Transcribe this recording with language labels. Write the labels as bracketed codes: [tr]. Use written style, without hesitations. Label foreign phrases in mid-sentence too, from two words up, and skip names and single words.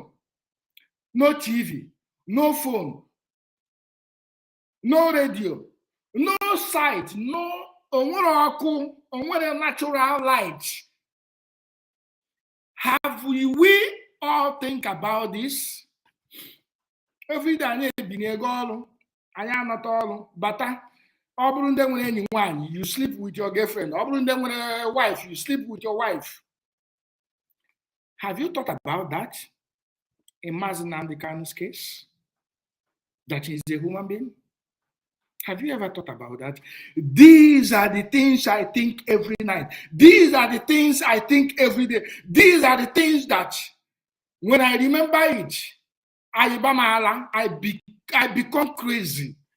[en] No TV, no phone, no radio, no sight, no natural light. Have we all think about this? every day [ig] anyị ebinye ego ọrụ, anyị anata ọrụ, bata. Ọ bụrụ ndị nwere enyi nwaanyị, [en] you sleep with your girlfriend. [ig] Ọ bụrụ ndị nwere [en] wife, you sleep with your wife. Have you thought about that in Nnamdi Kanu's case? That he's a human being? Have you ever thought about that? These are the things I think every night. These are the things I think every day. These are the things that when I remember it, I become crazy.